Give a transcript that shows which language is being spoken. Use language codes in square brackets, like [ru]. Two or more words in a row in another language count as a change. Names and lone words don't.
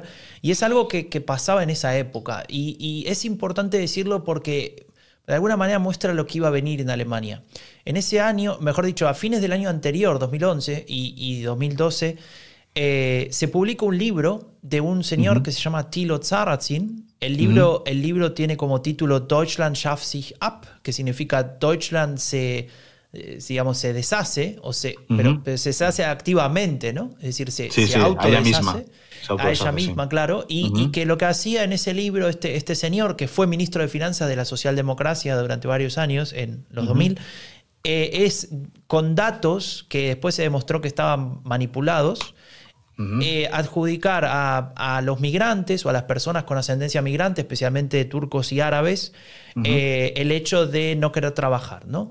[es] Y es algo que pasaba en esa época. Y es importante decirlo porque de alguna manera muestra lo que iba a venir en Alemania. En ese año, mejor dicho, a fines del año anterior, 2011 y 2012, se publica un libro de un señor que se llama Thilo Sarrazin. El libro tiene como título Deutschland schafft sich ab, que significa Deutschland se deshace, pero se deshace activamente, ¿no? Es decir, se autodeshace. A ella misma, claro. Y que lo que hacía en ese libro este señor, que fue ministro de Finanzas de la socialdemocracia durante varios años, en los 2000, es con datos que después se demostró que estaban manipulados, adjudicar a los migrantes o a las personas con ascendencia migrante, especialmente turcos y árabes, el hecho de no querer trabajar, ¿no?